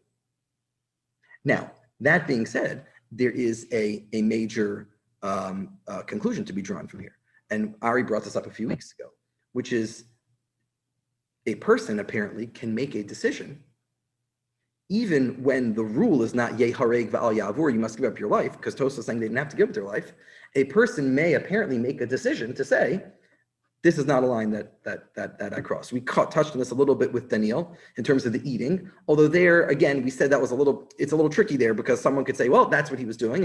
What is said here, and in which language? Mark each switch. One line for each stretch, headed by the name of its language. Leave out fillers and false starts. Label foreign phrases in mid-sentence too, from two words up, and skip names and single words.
English: Now, that being said, there is a major conclusion to be drawn from here. And Ari brought this up a few weeks ago, which is a person apparently can make a decision even when the rule is not
Hebrew: ye hareg va'al ya'avur,
English: you must give up your life, because Tosfos is saying they didn't have to give up their life. A person may apparently make a decision to say, This is not a line that I crossed. We touched on this a little bit with Daniel in terms of the eating. Although there, again, we said that was it's a little tricky there because someone could say, well, that's what he was doing.